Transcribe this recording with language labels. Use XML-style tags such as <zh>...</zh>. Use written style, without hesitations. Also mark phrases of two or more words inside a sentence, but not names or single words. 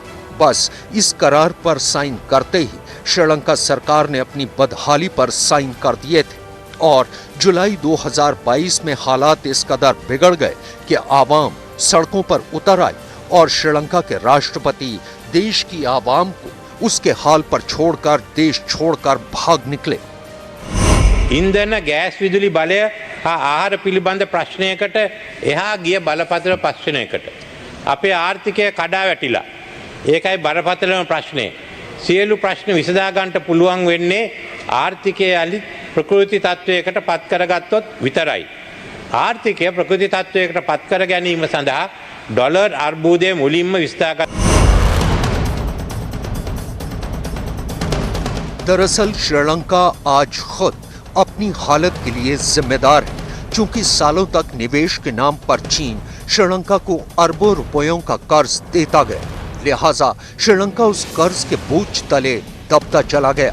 <hi>बस इस करार पर साइन करते ही श्रीलंका सरकार ने अपनी बदहाली पर साइन कर दिए थे और जुलाई 2022 में हालात इस कदर बिगड़ गए कि आवाम सड़कों पर उतर आई और श्रीलंका के राष्ट्रपति देश की आवाम को उसके हाल पर छोड़कर देश छोड़कर भाग निकले।</hi> <si>ඉන්ධන ගෑස් විදුලි බලය හා ආහාර පිළිබඳ ප්‍රශ්නයකට එහා ගිය බලපත්‍ර ප්‍රශ්නයකට අපේ ආර්ථිකය කඩා වැටිලා ඒකයි බරපතලම ප්‍රශ්නේ. සියලු ප්‍රශ්න විසඳා ගන්නට පුළුවන් වෙන්නේ ආර්ථිකය අලි ප්‍රකෘති තත්වයකට පත් කරගත්තොත් විතරයි. ආර්ථිකය ප්‍රකෘති තත්වයකට පත් කර ගැනීම සඳහා ඩොලර් අර්බුදය මුලින්ම විස්තර</si> <hi>दरअसल श्रीलंका आज खुद अपनी हालत के लिए जिम्मेदार है। चूंकि सालों तक निवेश के नाम पर चीन श्रीलंका को अरबों रुपयों का कर्ज देता गया, लिहाजा श्रीलंका उस कर्ज के बोझ तले दबता चला गया।</hi>